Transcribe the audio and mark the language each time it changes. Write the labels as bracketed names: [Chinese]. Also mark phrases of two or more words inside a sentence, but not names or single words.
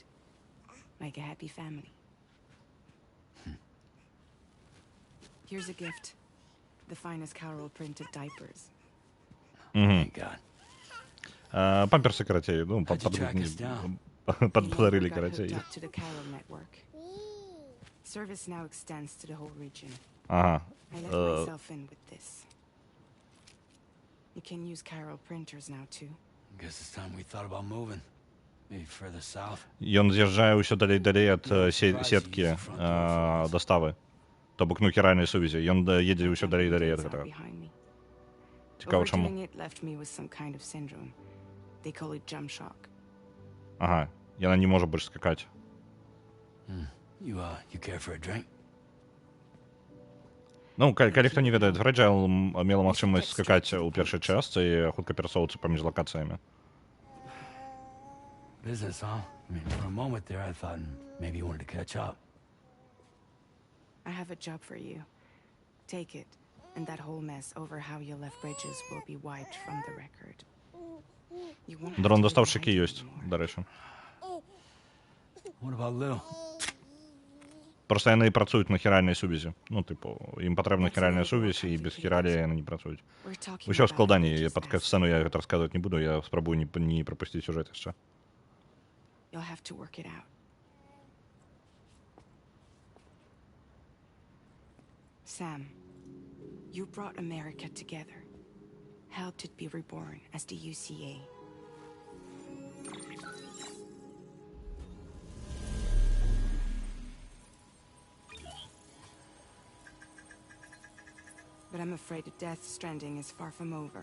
[English] Like a happy family. Here's a gift. The finest Carol printed diapers. Thank God. [Belarusian] Памперсы карацей, ну, [English] How'd you track us down? [Russian] подарили [English] Got [Belarusian] карацей. [English] hooked up to the Carol network. Service now extends to the whole region. [Belarusian] Ага. [English] I let myself in with this. You can use Carol printers now too. Guess it's time we thought about moving. Maybe further south. [Belarusian] Ён з'язджае ўсё далей ад сеткі доставы. То бок, ну, хіральнай сувязі. Ён едзе ўсё далей ад гэтага. Цікава, чаму? [English] Overdoing it left me with some kind of syndrome. They call it jump shock. [Belarusian] Ага. Яна не можа больш скакаць. [English] You care for a drink? [Belarusian] Ну, калі хто не ведае, Fragile мела магчымасць скакаць у першай частцы і хутка перасоўвацца паміж лакацыямі. [English] Business, huh? I mean, for a moment there, I thought maybe you wanted to catch up. I have a job for you. Take it, and that whole mess over how you left Bridges will be wiped from the record. You won't have to [Russian] Дрон [English] live [Russian] доставщики [English] in [Russian] есть, [English] hiding [Ukrainian] до речі. [English] What about Lil? [Ukrainian] Просто вони працюють на хіральній сувязі. Ну, типу, їм потрібна хіральна сувязь, і без хіралі вони не працюють. [English] We're talking [Ukrainian] Ще в [English] about [Ukrainian] складанні, [English] Bridges [Ukrainian] під [English] now. [Ukrainian] сцену я це розказувати не буду, я спробую не пропустити сюжет ще. [English] You'll have to work it out. Sam, you brought America together, helped it be reborn as the UCA. But I'm afraid that Death Stranding is far from over.